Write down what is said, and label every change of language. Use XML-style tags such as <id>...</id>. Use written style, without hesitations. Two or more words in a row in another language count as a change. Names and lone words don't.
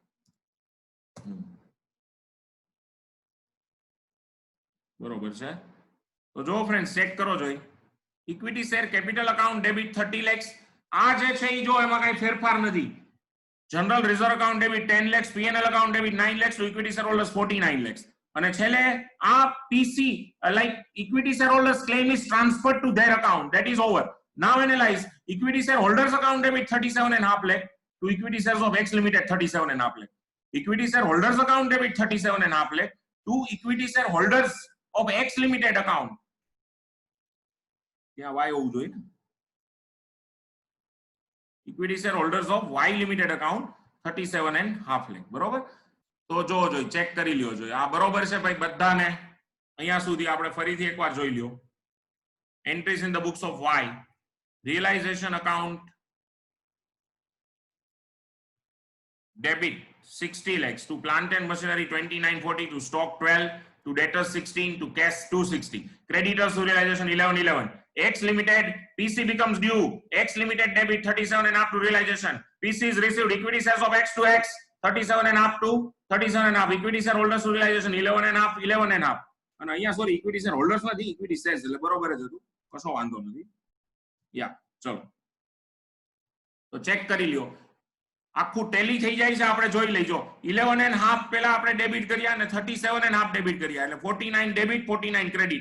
<gu>બરોબર છે. તો જો</gu> <en>friend check</en> <gu>કરો જોઈ,</gu> <en>equity share capital account debit 30 lakhs.</en> <gu>આ જે છે ઈ જો એમાં કઈ ફેરફાર નથી.</gu> <en>general reserve account debit 10 lakhs, PNL account debit 9 lakhs to equity shareholders 49 lakhs.</en> <gu>અને છેલ્લે આ</gu> <en>પીસી like equity shareholders claim is transferred to their account, that is over. Now analyze equity shareholders account debit 37.5 lakh to equity shares of X limited 37.5 lakh. Equity shareholders account debit 37.5 lakh to equity shareholders of X limited account.</en> <gu>ત્યાં Y હોવું જોઈએ ને.</gu> <en>Equity shareholders of Y limited account 37.5 lakh.</en> <gu>બરોબર? તો જો ચેક કરી લ્યો જોઈએ. આ બરોબર છે ભાઈ બધાને? અહીંયા સુધી આપણે ફરીથી એકવાર જોઈ લ્યો.</gu> <en>Entries in the books of Y, realization account debit 60 lakhs, to plant and machinery 2940, to stock 12, to debtors 16, to cash 260. Creditors to realization 1111. X Limited PC becomes due. X Limited debit 37.5 to realization. PC is received. Equity shares of X to X 37.5 to 37.5. Equity shareholders to realization 11.5 11.5.</en> <gu>અને અહીંયા સોરી</gu> <en>equity share holders</en> <gu>નથી,</gu> <en>equity shares,</en> <gu>એટલે બરોબર જ હતું, કશો વાંધો નથી. યા ચલો તો ચેક કરી લ્યો, આખું ટેલી થઈ જાય છે. આપણે જોઈ લઈજો 11.5 પહેલા આપણે ડેબિટ કર્યા અને 37.5 ડેબિટ કર્યા, એટલે 49 ડેબિટ 49 ક્રેડિટ.</gu>